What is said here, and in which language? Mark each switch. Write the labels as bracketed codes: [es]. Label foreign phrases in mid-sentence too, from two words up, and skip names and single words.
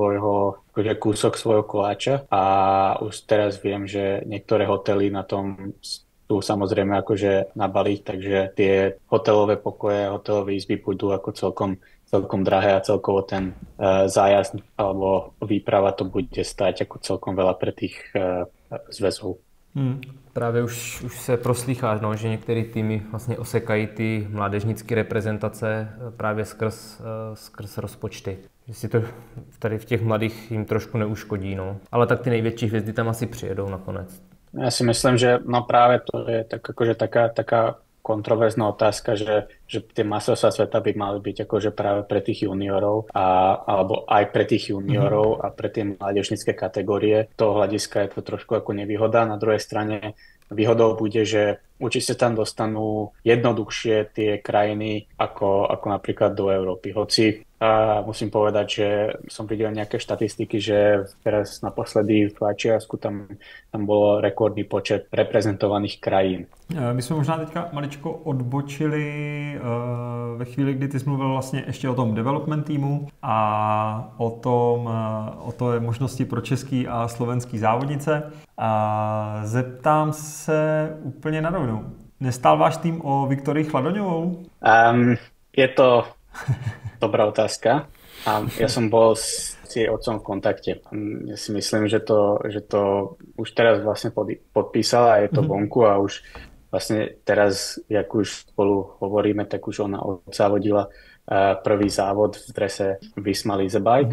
[sk] akože kúsok svojho koláča a už teraz viem, že niektoré hotely na tom sú samozrejme akože nabaliť, takže tie hotelové pokoje, hotelové izby budú ako celkom drahé a celkovo ten zájazd alebo výprava to bude stať ako celkom veľa pre tých zväzov. [cs] Právě už se proslýchá, no, že některé týmy vlastně osekají ty mládežnické reprezentace právě skrz rozpočty. Že si to tady v těch mladých jim trošku neuškodí, no. Ale tak ty největší hvězdy tam asi přijedou nakonec. [sk] Ja si myslím, že no práve to je tak akože taká kontroverzná otázka, že tie majstrovstvá sveta by mali byť akože práve pre tých juniorov alebo aj pre tých juniorov a pre tie mládežnícke kategórie. Z toho hľadiska je to trošku ako nevýhoda. Na druhej strane výhodou bude, že určite tam dostanú jednoduchšie tie krajiny ako napríklad do Európy. Hoci musím povedať, že som videl nejaké štatistiky, že teraz naposledy v Švajčiarsku tam bolo rekordný počet reprezentovaných krajín. [cs] My jsme možná teďka maličko odbočili ve chvíli, kdy ty jsi mluvil vlastně ještě o tom development týmu a o té možnosti pro český a slovenský závodnice. A zeptám se úplně na rovinu. Nestál váš tým o Viktorii Chladoňovou? [sk] Je to dobrá otázka. Ja som bol s jej otcom v kontakte. Ja si myslím, že to už teraz vlastne podpísala a je to vonku a už vlastne teraz, jak už spolu hovoríme, tak už ona odzávodila prvý závod v drese Visma Leasebike.